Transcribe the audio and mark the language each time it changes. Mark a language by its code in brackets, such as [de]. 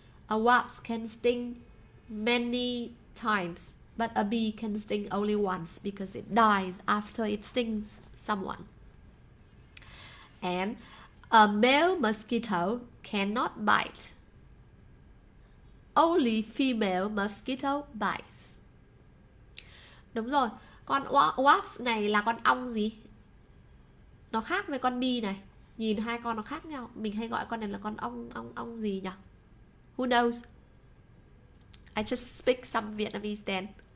[en] A wasp can sting many times, but a bee can sting only once because it dies after it stings someone. And a male mosquito cannot bite. Only female mosquito bites. [vi] Đúng rồi, con wasp này là con ong gì? Nó khác với con bee này. Nhìn hai con nó khác nhau. Mình hay gọi con này là con ong gì nhỉ? [en] Who knows? I just speak some Vietnamese then.